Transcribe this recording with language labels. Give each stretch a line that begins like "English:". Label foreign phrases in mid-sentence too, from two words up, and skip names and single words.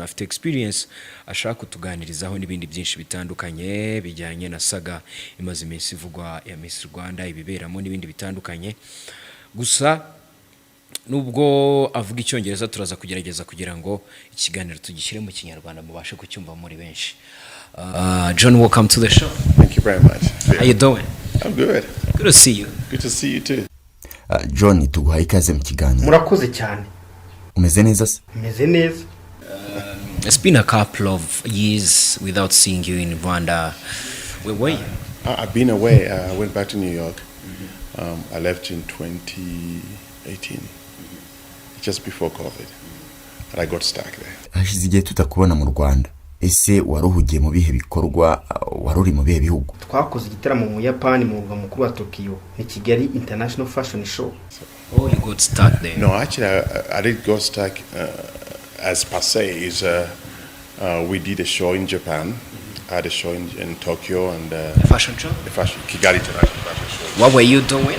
Kinyarwanda: Afite experience ashaka kutuganirizaho n'ibindi byinshi bitandukanye bijyanye na saga imaze iminsi ivugwa ya Miss Rwanda, ibiberamo n'ibindi bitandukanye. Gusa nubwo avuga icyongereza turaza kugerageza kugira ngo ikiganiro tugishyire mu kinyarwanda mubashe kucyumva muri benshi.
English: John, welcome to the show. Thank you very much. How you doing? I'm good. Good to see you. Good to see you too. John,
Kinyarwanda: tuguhaye ikaze mu kiganiro. Murakoze cyane. Umeze neza se? Meze neza.
English: It's been a couple of years without seeing you in Rwanda. Where were you? I've been away. I went back to New York. I left in 2018, just before COVID, and I got stuck there.
Kinyarwanda: Hashize igihe tutakubona mu Rwanda. Ese waruhugiye mu bihe bikorwa, waruri mu bihe bihugu? Twakoze igitaramo mu Yapani mu murwa mukuru wa Tokyo, ni Kigali International Fashion Show.
English: Oh, you got stuck there? No, actually, I did go stuck as per se. Is we did a show in Japan. I had a show in Tokyo and The fashion show? the fashion Kigali International Fashion Show. What were you doing?